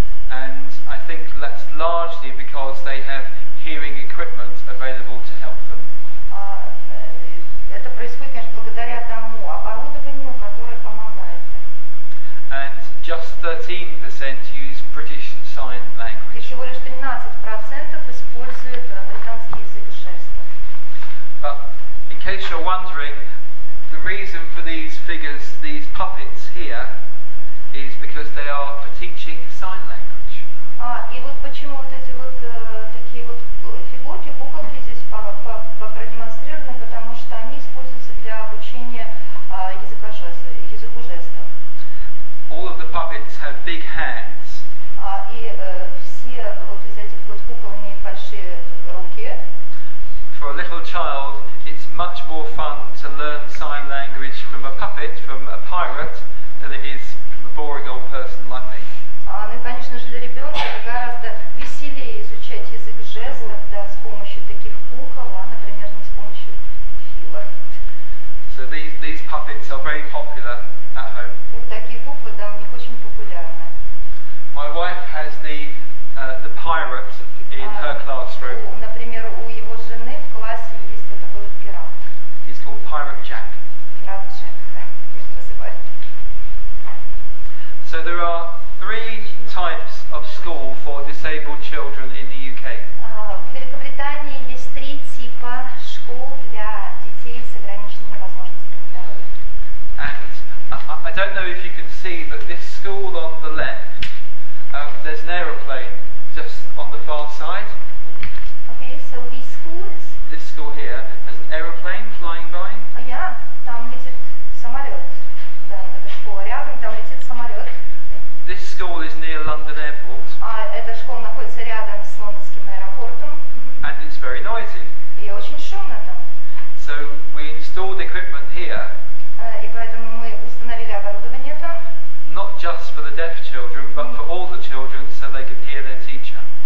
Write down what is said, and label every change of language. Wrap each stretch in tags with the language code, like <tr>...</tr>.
<en>And I think that's largely because they have hearing equipment available to help them.</en> <ru>Это происходит, конечно, благодаря тому оборудованию, которое помогает им.</ru> <en>And just 13% use British Sign</en> <ru>И</ru> <en>Language.</en> <ru>всего лишь 13% используют британский язык жестов.</ru> <en>But in case you're wondering, the reason for these figures, these puppets here, is because they are for teaching sign language.</en> <ru>И вот почему вот эти вот такие вот фигурки, куколки здесь продемонстрированы, потому что они используются для обучения языку жестов.</ru> <en>All of the puppets have big hands.</en> <ru>И все вот из этих вот кукол имеют большие руки.</ru> <en>For a little child, it's much more fun to learn sign language from a puppet, from a pirate, than it is from a boring old person like me.</en> <ru>Ну и, конечно же, для ребенка это гораздо веселее изучать язык жестов, да, с помощью таких кукол, а, например, не с помощью Фила.</ru> <en>So these puppets are very popular at home.</en> <ru>Вот такие куклы, да, у них очень популярны.</ru> <en>My wife has the pirate in her classroom.</en> <ru>Например, у его жены в классе есть вот такой вот пират.</ru> <en>He's called Pirate Jack.</en> <ru>Пират Джек, да, его называют.</ru> <en>So there are 3 types of school for disabled children in the UK.</en> <ru>В Великобритании есть 3 типа школ для детей с ограниченными возможностями здоровья.</ru> <en>And I don't know if you can see, but this school on the left, there's an aeroplane just on the far side. Okay, so these schools. This school here has an aeroplane flying by.</en> <ru>Там летит самолет. Да, вот эта школа рядом, там летит самолет.</ru> <en>This school is near London Airport.</en> <ru>Эта школа находится рядом с лондонским аэропортом.</ru> <en>And it's very noisy.</en> <ru>И очень шумно там.</ru> <en>So we installed equipment here.</en> <ru>И поэтому мы установили оборудование там.</ru> <en>Not just for the deaf children, but for all the children, so they could hear their teacher.</en>